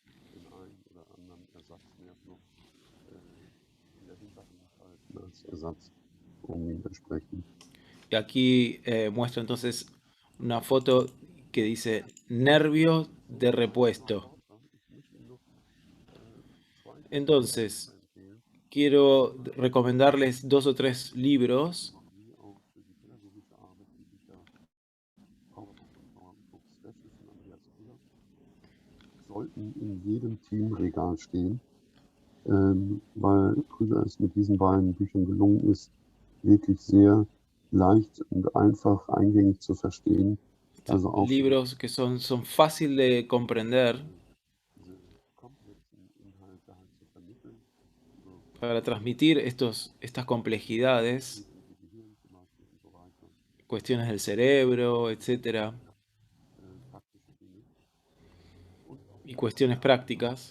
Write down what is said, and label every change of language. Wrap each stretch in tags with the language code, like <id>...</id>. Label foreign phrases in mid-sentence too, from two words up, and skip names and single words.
<es>Y aquí muestra entonces una foto que dice nervios de repuesto. Entonces, quiero recomendarles 2 o 3 libros.</es> <de>Sollten in jedem Teamregal stehen, weil Krüger es mit diesen beiden Büchern gelungen ist, wirklich sehr leicht und einfach eingängig zu verstehen. Also auch</de> <es>Libros que son fácil de comprender para transmitir estas complejidades, cuestiones del cerebro, etcétera, y cuestiones prácticas.</es>